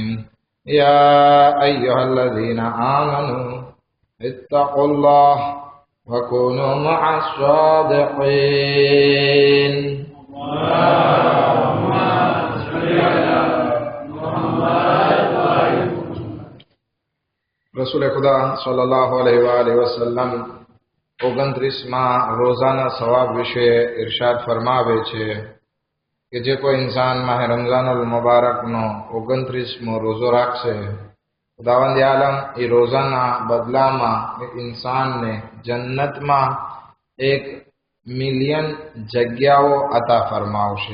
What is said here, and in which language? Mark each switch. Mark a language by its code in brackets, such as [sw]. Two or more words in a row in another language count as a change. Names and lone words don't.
[ar] يا أيها الذين آمنوا اتقوا الله وكونوا مع الصادقين. [ur] رسول خدا [ar] صلى الله عليه وسلم [gu] 29માં રોઝાના સવાબ વિશે ઇરશાદ ફરમાવે છે કે જે કોઈ ઇન્સાન માહે રમઝાનુલ મુબારકનો 29મો રોઝો રાખશે, ખુદાવંદ આલમ એ રોઝાના બદલામાં એ ઇન્સાનને જન્નતમાં 1,000,000 જગ્યાઓ અતા ફરમાવશે.